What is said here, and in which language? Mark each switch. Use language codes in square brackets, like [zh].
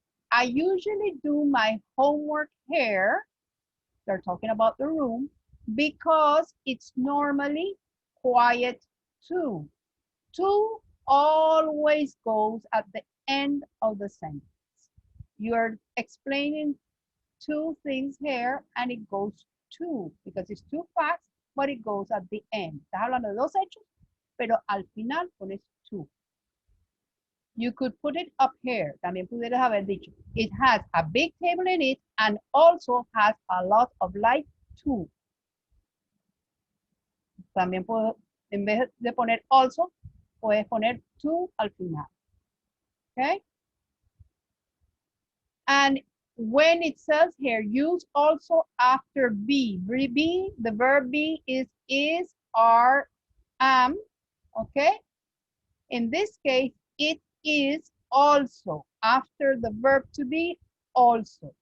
[en] I usually do my homework here. They're talking about the room because it's normally quiet too. To always goes at the end of the sentence. You're explaining two things here and it goes to, because it's two facts, but it goes at the end. [es] Estás hablando de dos hechos, pero al final pones to. [en] You could put it up here. [es] También pudieras haber dicho, [en] it has a big table in it and also has a lot of light too. [es] También puedo, en vez de poner also, puedes poner to al final. [en] Okay? And when it says here, use also after be. Be, the verb be is, are, am. Okay? In this case, it is also after the verb to be also.